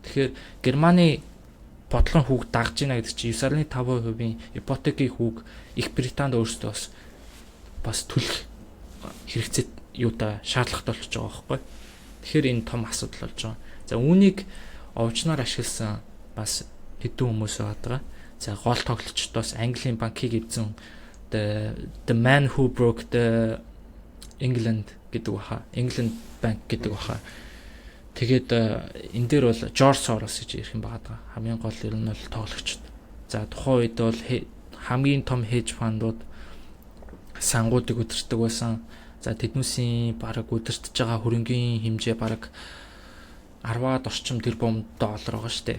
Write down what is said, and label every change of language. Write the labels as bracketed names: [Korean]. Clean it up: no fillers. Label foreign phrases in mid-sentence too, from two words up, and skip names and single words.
[Mongolian] Тэгэхээр Германы бодлогын хүүг дагж байна гэдэг чинь 9.5%-ийн ипотекийн хүүг Их Британд өөрсдөө бас төлөх хэрэгцээ юутай шаардлагатай болчихж байгаа байхгүй. Тэгэхээр энэ том асуудал болж байгаа. За үүнийг овчноор ашигласан бас хэдэн хүмүүс байгаа. За гол тоглолчдоос Английн банкыг эвзэн [English] the man who broke the England [Mongolian] гэдэг баха. [English] England Bank [Mongolian] гэдэг баха. Тэгээд энэ дээр бол George Soros гэж ирэх юм байгаа. Хамгийн гол ер нь бол тоглогчд. За тухайн үед бол хамгийн том хедж фандууд сангуудыг өдөртдөг байсан. За тэднүүсийн бараг өдөртөж байгаа хөрөнгийн хэмжээ бараг 10-аад орчим тэрбум доллар байгаа шүү дээ.